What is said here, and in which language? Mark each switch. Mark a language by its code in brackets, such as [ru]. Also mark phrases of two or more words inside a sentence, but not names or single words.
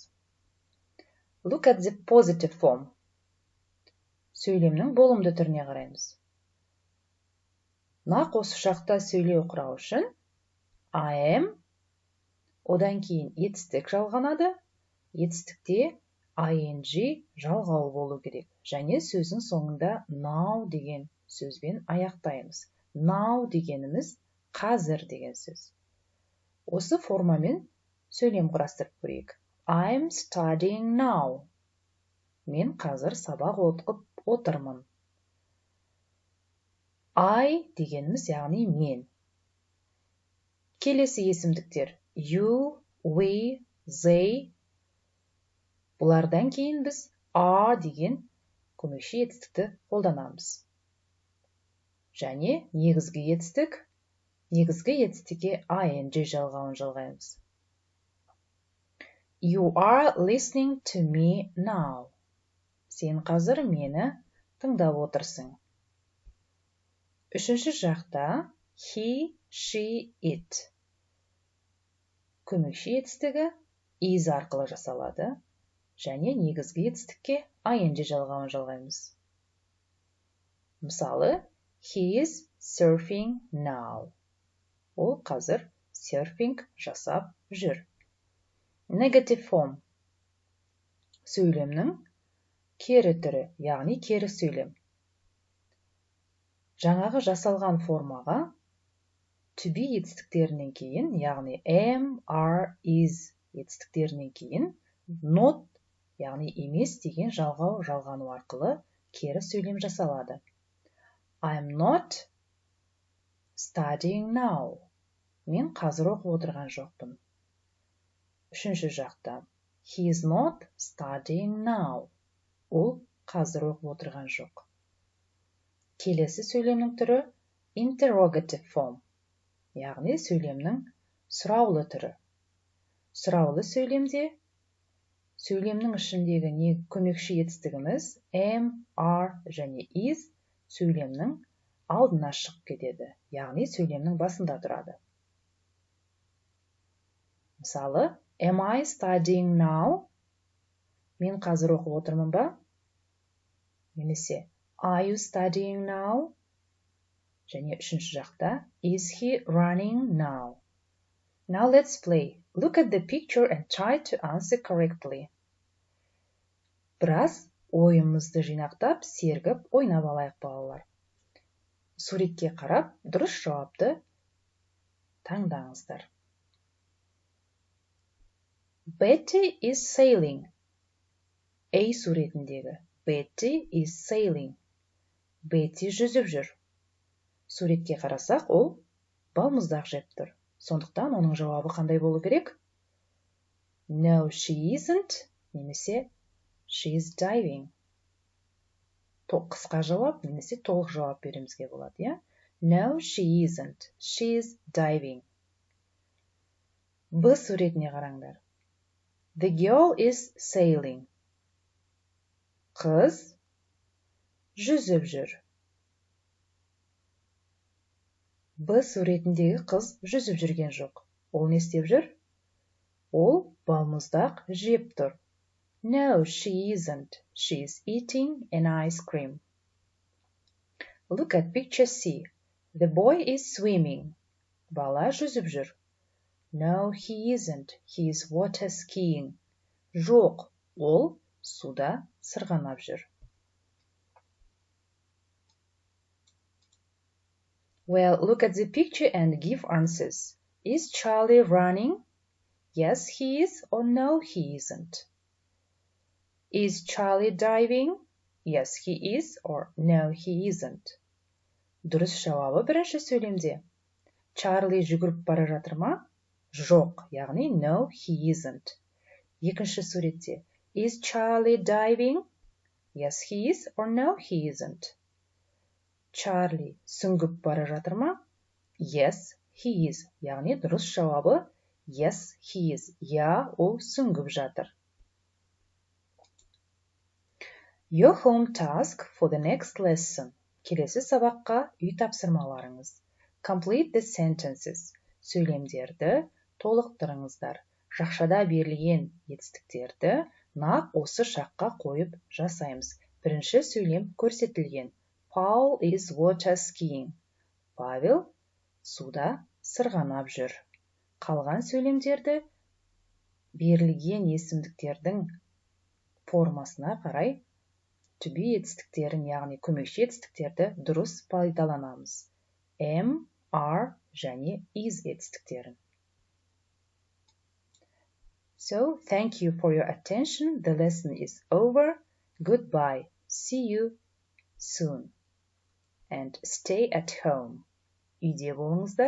[en] Look at the positive form. [kk] Сөйлемнің болымды түріне қараймыз. Нақ осы шақта сөйлеу құрау үшін [en] I am, [kk] одан кейін етістік жалғанады, етістікте ing жалғау болу керек. Және сөздің соңында now деген сөзбен аяқтаймыз. Now дегеніміз қазір деген сөз. Осы формамен сөйлем құрастырып көрейік. [en] I'm studying now. [kk] Мен қазір сабақ оқып отырмын. I дегеніміз яғни мен. Келесі есімдіктер [en] you, we, they. [kk] Бұлардан кейін біз are деген көмекші етістікті қолданамыз. Және негізгі етістікке ing жалғауын жалғаймыз. [en] You are listening to me now. [kk] Сен қазір мені тыңдап отырсың. Үшінші жақта [en] he, she, it. [kk] Көмекші етістігі is арқылы жасалады. Және негізгі етістікке ing жалғауын жалғаймыз. Мысалы, [en] he is surfing now. [kk] Ол қазір surfing жасап жүр. [en] Negative form. [kk] Сөйлемнің кері түрі, яғни кері сөйлем. Жаңағы жасалған формаға [en] to be [kk] етістіктерінен кейін, яғни [en] am, are, is [kk] етістіктерінен кейін not, яғни емес деген жалғау жалғану арқылы кері сөйлем жасалады. [en] I'm not studying now. [kk] Мен қазір оқып отырған жоқпын. Үшінші жақта [en] he is not studying now. [kk] Ол қазір оқып отырған жоқ. Келесі сөйлемнің түрі [en] interrogative form, [kk] яғни сөйлемнің сұраулы түрі. Сұраулы сөйлемде сөйлемнің ішіндегі көмекші етістігіміз [en] am, are [kk] және is сөйлемнің алдына шығып кетеді, яғни сөйлемнің басында тұрады. Мысалы, [en] am I studying now? [kk] Мен қазір оқып отырмын ба? [en] Немесе are you studying now? [kk] Және үшінші жақта [en] is he running now? Now let's play. Look at the picture and try to answer correctly. [kk] Біраз ойымызды жинақтап, сергіп, ойнап алайық балалар. Суретке қарап, дұрыс жауапты таңдаңыздар. [en] Betty is sailing. A суретіндегі Betty is sailing. [kk] Betty жүзіп жүр. Суретке қарасақ, ол балмұздақ жеп тұр. Сондықтан оның жауабы қандай болу керек? [en] No, she isn't. Немесе she is diving. [kk] Қысқа жауап немесе толық жауап беремізге болады, иә? [en] No, she isn't. She is diving. [kk] Б суретіне қараңдар. [en] The girl is sailing. [kk] Қыз жүзіп жүр. Б суретіндегі қыз жүзіп жүрген жоқ. Ол не істеп жүр? Ол балмұздақ жеп тұр. [en] No, she isn't. She is eating an ice cream. Look at picture C. The boy is swimming. [kk] Бала жүзіп жүр. [en] No, he isn't. He is water skiing. [kk] Жоқ, ол суда сырғанап жүр. [en] Well, look at the picture and give answers. Is Charlie running? Yes, he is, or no, he isn't. Is Charlie diving? Yes, he is, or no, he isn't. [kk] Дұрыс жауабы бірінші сөйлемде. Charlie жүгіріп бара жатыр ма? Жоқ, яғни [en] no, he isn't. [kk] Екінші суретте. [en] Is Charlie diving? Yes, he is or no, he isn't. [kk] Чарли сүңгіп бара жатыр ма? [en] Yes, he is. [kk] Яғни дұрыс жауабы [en] yes, he is. [kk] Я, ол сүңгіп жатыр. [en] Your home task for the next lesson. [kk] Келесі сабаққа үй тапсырмаларыңыз. [en] Complete the sentences. [kk] Сөйлемдерді толықтырыңыздар. Жақшада берілген етістіктерді нақ осы шаққа қойып жасаймыз. Бірінші сөйлем көрсетілген. [en] Paul is water skiing. [kk] Павел суда сырғанап жүр. Қалған сөйлемдерді берілген есімдіктердің формасына қарай [en] to be [kk] етістіктерін, яғни көмекші етістіктерді дұрыс пайдаланамыз. [en] Am, are [kk] және is етістіктерін. [en] So, thank you for your attention. The lesson is over. Goodbye. See you soon. And stay at home. [kk] Үйде болыңыздар.